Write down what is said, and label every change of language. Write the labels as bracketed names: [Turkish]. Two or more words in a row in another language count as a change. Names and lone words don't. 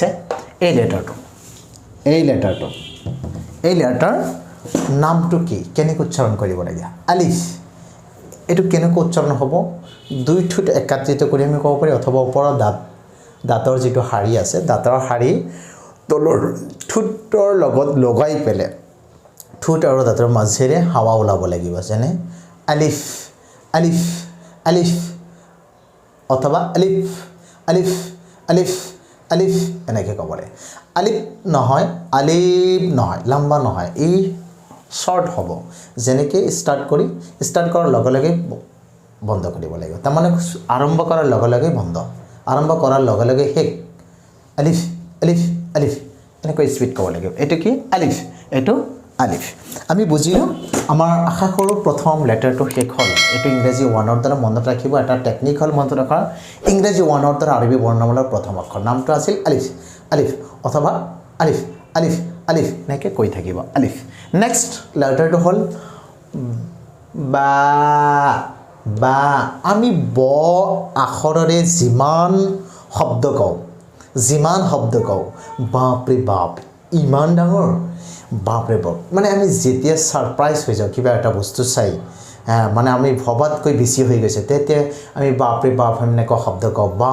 [Assamese] এই লেটাৰ নামটো কি কেনেকৈ উচ্চাৰণ কৰিব লাগে আলিফ। এটো কেনেকৈ উচ্চাৰণ হ'ব দুই ঠোঁট একত্ৰিত কৰি আমি ক'ব পাৰি অথবা ওপৰৰ দাঁতৰ যেটো হাড়ি আছে দাঁতৰ হাড়ি তলৰ ঠোঁটৰ লগত লগাই পেলে ঠোঁট আৰু দাঁতৰ মাজেৰে হাৱা ওলাব লাগিব যেনে আলিফ আলিফ আলিফ অথবা আলিফ আলিফ আলিফ আলিফ এনেকৈ ক'ব লাগে আলিফ নহয় আলিফ নহয় লম্বা নহয় এই শৰ্ট হ'ব যেনেকৈ ষ্টাৰ্ট কৰাৰ লগে লগে বন্ধ কৰিব লাগিব তাৰমানে আৰম্ভ কৰাৰ লগে লগে বন্ধ আৰম্ভ কৰাৰ লগে লগে শেষ আলিফ আলিফ আলিফ এনেকৈ স্পীড ক'ব লাগিব এইটো কি আলিফ এইটো আলিফ আমি বুজিলোঁ আমাৰ আশা কৰোঁ প্ৰথম লেটাৰটো শেষ হ'ল এইটো ইংৰাজী ওৱানৰ দ্বাৰা মনত ৰাখিব এটা টেকনিক হ'ল মনত ৰখাৰ ইংৰাজী ওৱানৰ দ্বাৰা আৰবী বৰ্ণমালাৰ প্ৰথম অক্ষৰ নামটো আছিল আলিফ আলিফ অথবা আলিফ আলিফ আলিফ এনেকৈ কৈ থাকিব আলিফ নেক্সট লেটাৰটো হ'ল বা বা আমি ব আখৰেৰে যিমান শব্দ কওঁ বাপৰে বাপ ইমান ডাঙৰ বাপৰে বাপ মানে আমি যেতিয়া ছাৰপ্ৰাইজ হৈ যাওঁ কিবা এটা বস্তু চাই মানে আমি ভবাতকৈ বেছি হৈ গৈছে তেতিয়া আমি বাপৰে বাপ এনেকুৱা শব্দ কওঁ বা